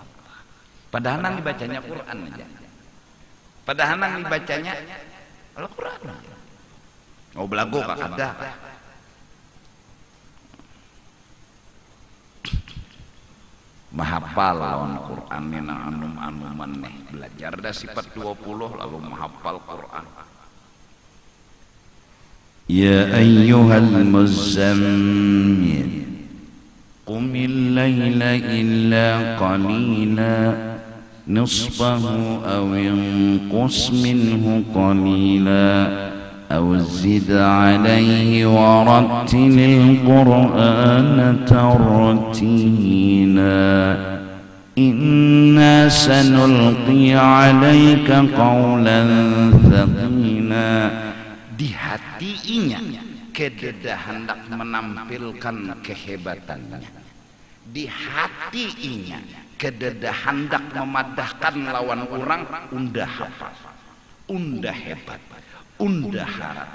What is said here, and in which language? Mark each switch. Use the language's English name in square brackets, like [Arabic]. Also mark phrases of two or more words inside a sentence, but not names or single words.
[Banjar] Padahal nang dibacanya Quran aja, padahal nang dibacanya Al-Quran. Oh belagu kak ada. Mahapal lawan Quran ni nang anum-anuman nih, belajar dah sifat 20 lalu mahapal Quran. [Arabic] يا أيها المزمل قم الليل إلا قليلا نصفه أو انقص منه قليلا أو زد عليه ورتل القرآن ترتيلا إنا سنلقي عليك قولا ثقيلا. [Banjar] Di hatinya kededa hendak menampilkan kehebatannya, di hatinya kededa hendak memadahkan lawan orang, undah hafal, undah hebat, undah harap.